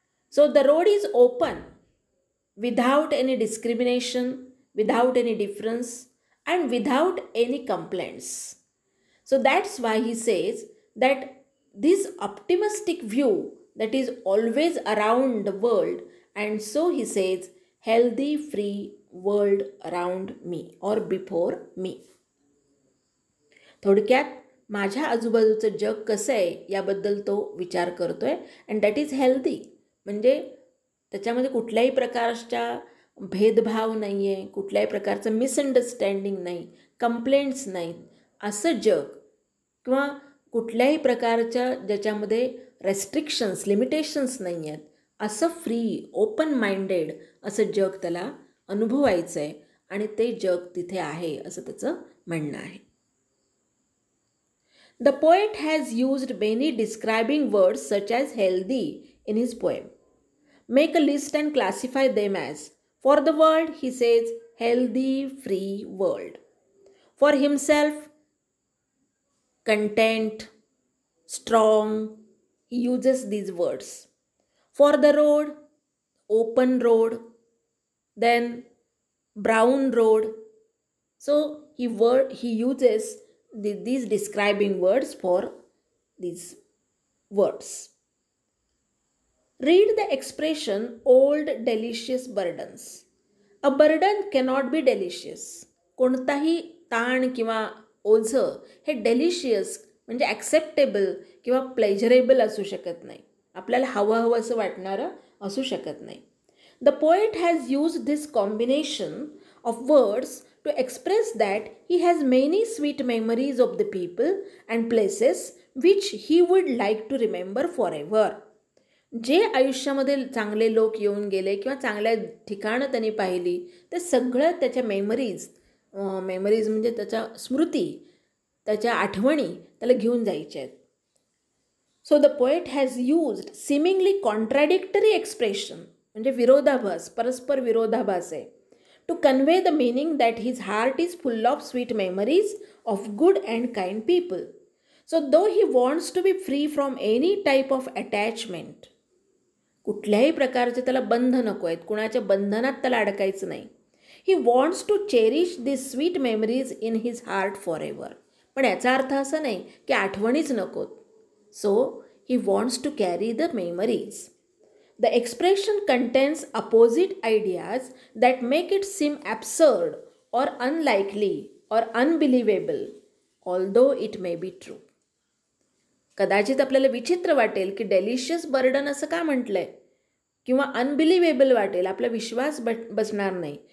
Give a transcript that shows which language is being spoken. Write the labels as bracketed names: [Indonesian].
[English] So the road is open without any discrimination, without any difference, and without any complaints. So that's why he says that this optimistic view that is always around the world, and so he says healthy free world around me or before me. [Marathi] थोडक्यात माझ्या आजूबाजूचं जग कसं आहे याबद्दल तो विचार करतोय [English] And that is healthy. [Marathi] म्हणजे त्याच्यामध्ये कुठल्याही प्रकारच्या भेदभाव नाही आहे, कुठल्याही प्रकारचं मिसअंडरस्टँडिंग नाही, कंप्लेंट्स नाहीत असं जग, किंवा कुठल्याही प्रकारच्या ज्याच्यामध्ये रेस्ट्रिक्शन्स लिमिटेशन्स नाही आहेत असं फ्री ओपन माइंडेड असं जग त्याला अनुभवायचं आहे आणि ते जग तिथे आहे असं त्याचं म्हणणं आहे. [English] The poet has used many describing words such as healthy in his poem. Make a list and classify them as. For the world he says healthy free world. For himself content, strong, he uses these words. For the road, open road, then brown road. So he uses these describing words for these words. Read the expression old delicious burdens. A burden cannot be delicious. [Marathi] कोणताही ताण किंवा ओझं हे delicious म्हणजे acceptable किंवा pleasurable असू शकत नाही. आपल्याला हवं असं वाटणारं असू शकत नाही. [English] The poet has used this combination of words to express that he has many sweet memories of the people and places which he would like to remember forever. [Marathi] जे आयुष्यामध्ये चांगले लोक येऊन गेले किंवा चांगल्या ठिकाणं त्यांनी पाहिली ते सगळं त्याच्या मेमरीज म्हणजे त्याच्या स्मृती, त्याच्या आठवणी त्याला घेऊन जायच्या आहेत. [English] so the poet has used seemingly contradictory expression [Marathi] म्हणजे विरोधाभास, परस्पर विरोधाभास आहे, [English] To convey the meaning that his heart is full of sweet memories of good and kind people. So though he wants to be free from any type of attachment. [Marathi] कुठल्याही प्रकारचे त्याला बंध नको आहेत, कुणाच्या बंधनात त्याला अडकायचं नाही. [English] He wants to cherish these sweet memories in his heart forever. [Marathi] पण याचा अर्थ असा नाही की आठवणीच नकोत. [English] So, he wants to carry the memories. The expression contains opposite ideas that make it seem absurd or unlikely or unbelievable, although it may be true. [Marathi] कदाचित आपल्याला विचित्र वाटेल की डेलिशियस बर्डन असं का म्हटलंय किंवा अनबिलिव्हेबल वाटेल, आपला विश्वास बसणार नाही.